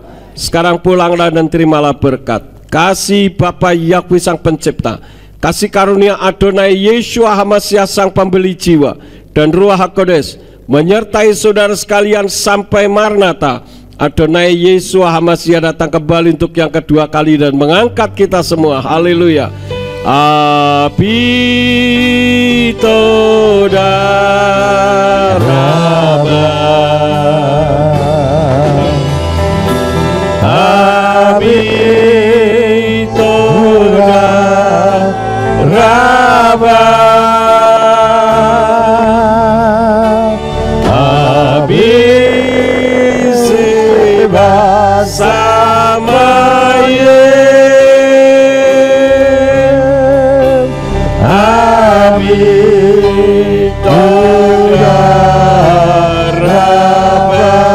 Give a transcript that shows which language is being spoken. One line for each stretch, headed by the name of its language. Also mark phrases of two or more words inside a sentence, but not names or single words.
Indonesian: Sekarang pulanglah dan terimalah berkat. Kasih Bapa Yahweh Sang Pencipta, kasih karunia Adonai Yeshua HaMashiach Sang Pembeli jiwa, dan Ruach HaKodes menyertai saudara sekalian sampai Maranatha. Adonai Yeshua HaMashiach datang kembali untuk yang kedua kali dan mengangkat kita semua. Haleluya. Abito daraba, Abito daraba, Abiseba samaye, Abito daraba,